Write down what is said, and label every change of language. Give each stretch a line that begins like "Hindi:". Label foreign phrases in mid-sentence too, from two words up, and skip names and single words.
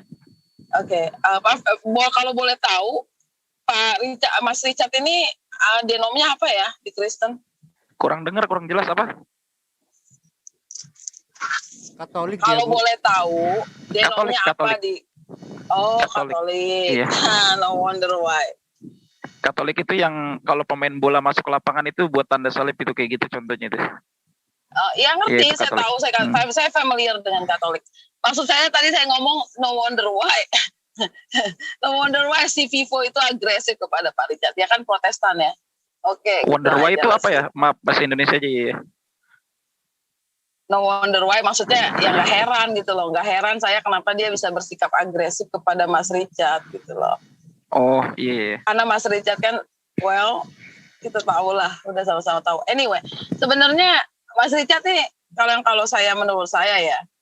Indonesian: Oke, kalau boleh tahu, Mas Richard ini denomnya apa ya di Kristen? Kurang jelas apa? Katolik. Kalau boleh tahu, denomnya apa di? Oh, Katolik. Iya.
English: No wonder why.
Indonesian: Katolik itu yang kalau pemain bola masuk ke lapangan itu buat tanda salib itu, kayak gitu contohnya itu. Ya ngerti, Iya, saya tahu, saya familiar dengan Katolik. Maksud saya tadi saya ngomong
English: no wonder why. No wonder why
Indonesian: si Vivo itu agresif kepada Pak Richard. Ya kan Protestan ya. Oke. Wonder kita why itu aja apa ya? Maaf, bahasa Indonesia aja ya.
English: No wonder why,
Indonesian: maksudnya ya nggak heran gitu loh. Nggak heran saya kenapa dia bisa bersikap agresif kepada Mas Richard gitu loh. Oh iya. Karena Mas Richard kan, well, kita tahu lah, udah sama-sama tahu. Anyway, sebenarnya Mas Richard nih, kalau saya menurut saya ya,